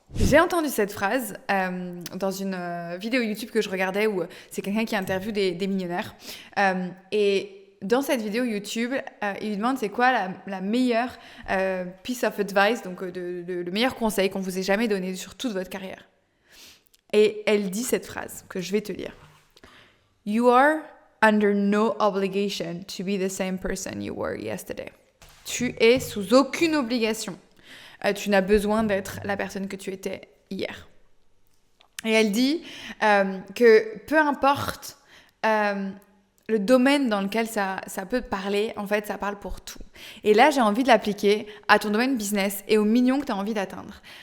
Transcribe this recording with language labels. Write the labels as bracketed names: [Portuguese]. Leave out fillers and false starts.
[French] J'ai entendu cette phrase dans une vidéo YouTube que je regardais où c'est quelqu'un qui interviewe des millionnaires et dans cette vidéo YouTube, il lui demande c'est quoi la meilleure [English] piece of advice, [French] donc le meilleur conseil qu'on vous ait jamais donné sur toute votre carrière. Et elle dit cette phrase que je vais te lire. [English] You are under no obligation to be the same person you were yesterday. [French] Tu es sous aucune obligation. Tu n'as besoin d'être la personne que tu étais hier. Et elle dit que peu importe le domaine dans lequel ça peut te parler, en fait, ça parle pour tout. Et là, j'ai envie de l'appliquer à ton domaine business et aux millions que tu as envie d'atteindre.